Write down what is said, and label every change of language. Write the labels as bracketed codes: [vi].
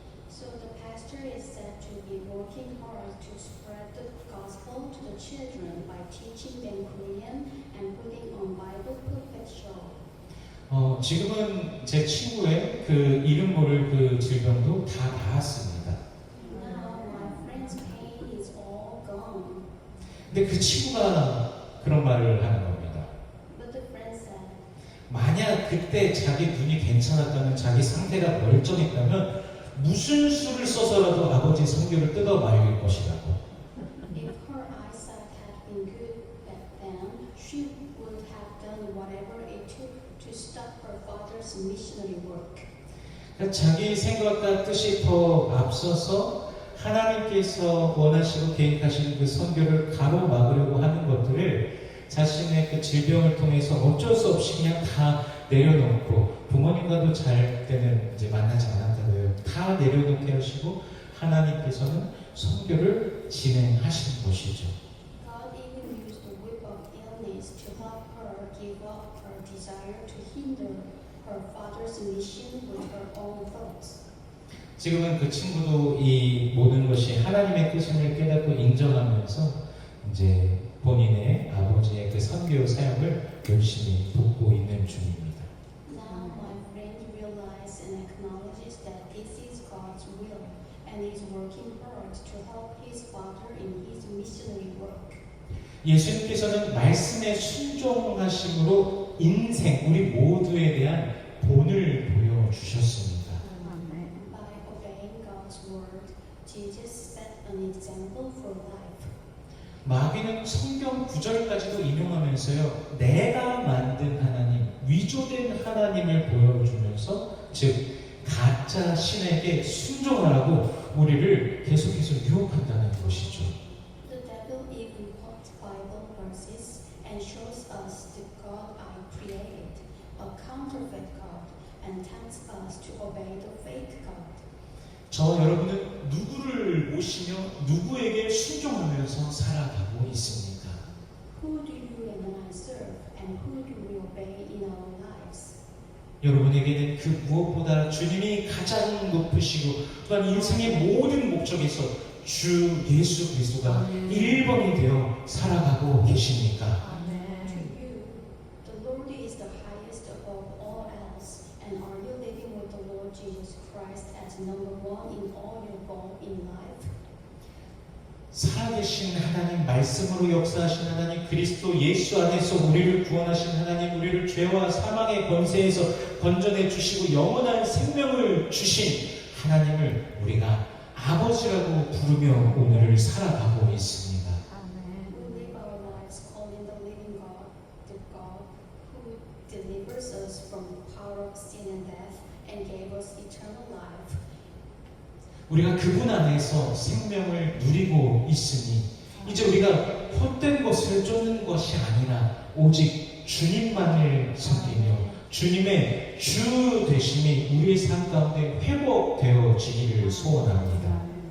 [en] So the pastor is said to be working hard to spread the gospel to the children by teaching them Korean and putting on Bible puppet show. [ko] 지금은 제 친구의 그 이름 모를 그 질병도 다 나았습니다. [en] Now my friend's pain is all gone. [ko] 근데 그 친구가 그런 말을 하는 겁니다. [en] But the friend said, [ko] 만약 그때 자기 눈이 괜찮았다면, 자기 상태가 멀쩡했다면 무슨 수를 써서라도 아버지 성교를 뜯어 말릴 것이라고. [en] if her eyesight had been good back then, she would have done whatever it took to stop her father's missionary work. [ko] 그러니까 자기 생각과 뜻이 더 앞서서 하나님께서 원하시고 계획하시는 그 선교를 가로막으려고 하는 것들을 자신의 그 질병을 통해서 어쩔 수 없이 그냥 다 내려놓고, 부모님과도 잘 때는 이제 만나지 않았다고요. 다 내려놓게 하시고 하나님께서는 선교를 진행하시는 것이죠. [en] God even used the whip of illness to help her give up her desire to hinder her father's mission with her own thoughts. [ko] 지금은 그 친구도 이 모든 것이 하나님의 뜻임을 깨닫고 인정하면서 이제 본인의 아버지의 그 선교 사역을 열심히 돕고 있는 중입니다. [en] Now my friend realizes and acknowledges that this is God's will and is working hard to help his father in his missionary work. [ko] 예수님께서는 말씀에 순종하심으로 인생, 우리 모두에 대한 본을 보여주셨습니다. [en] By obeying God's word, Jesus set an example for life. [ko] 마귀는 성경 9절까지도 인용하면서요, 내가 만든 하나님, 위조된 하나님을 보여주면서, 즉 가짜 신에게 순종하라고 우리를 계속해서 유혹한다는 것이죠. [en] The devil even quotes Bible verses and shows us the God I created, a counterfeit God, and tempts us to obey the fake God. [ko] 저와 여러분은 누구를 모시며 누구에게 순종하면서 살아가고 있습니까? [en] Who do you and I serve, and who do we obey in our lives? [ko] 여러분에게는 그 무엇보다 주님이 가장 높으시고 또한 인생의 모든 목적에서 주 예수 그리스도가 1번이 되어 살아가고 계십니까? [en] To you, the Lord is the highest above all else, and are you living with the Lord Jesus Christ as number one in all your goal in life? [ko] 살아계신 하나님, 말씀으로 역사하신 하나님, 그리스도 예수 안에서 우리를 구원하신 하나님, 우리를 죄와 사망의 권세에서 건져내 주시고 영원한 생명을 주신 하나님을 우리가 아버지라고 부르며 오늘을 살아가고 있습니다. [en] We live our lives calling the living God, the God who delivers us from the power of sin and death and gave us eternal life. [ko] 우리가 그분 안에서 생명을 누리고 있으니 이제 우리가 헛된 것을 쫓는 것이 아니라 오직 주님만을 섬기며 주님의 주 되심이 우리의 삶 가운데 회복되어지기를 소원합니다.